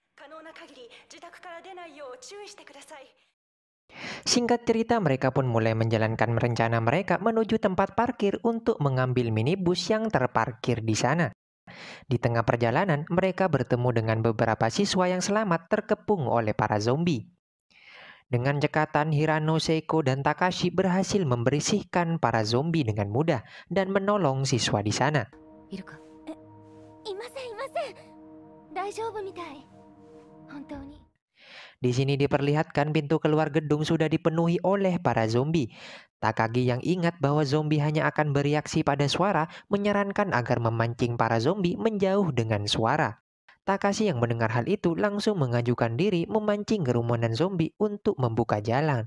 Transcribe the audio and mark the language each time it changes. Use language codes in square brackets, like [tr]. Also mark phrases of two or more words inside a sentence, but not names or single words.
[id] Singkat cerita, mereka pun mulai menjalankan rencana mereka menuju tempat parkir untuk mengambil minibus yang terparkir di sana. Di tengah perjalanan, mereka bertemu dengan beberapa siswa yang selamat terkepung oleh para zombie. Dengan cekatan, Hirano, Seiko, dan Takashi berhasil membersihkan para zombie dengan mudah dan menolong siswa di sana. [ja] いるか？いませんいません。大丈夫みたい。本当に。 [id] Di sini diperlihatkan pintu keluar gedung sudah dipenuhi oleh para zombie. Takagi yang ingat bahwa zombie hanya akan bereaksi pada suara menyarankan agar memancing para zombie menjauh dengan suara. Takashi yang mendengar hal itu langsung mengajukan diri memancing kerumunan zombie untuk membuka jalan.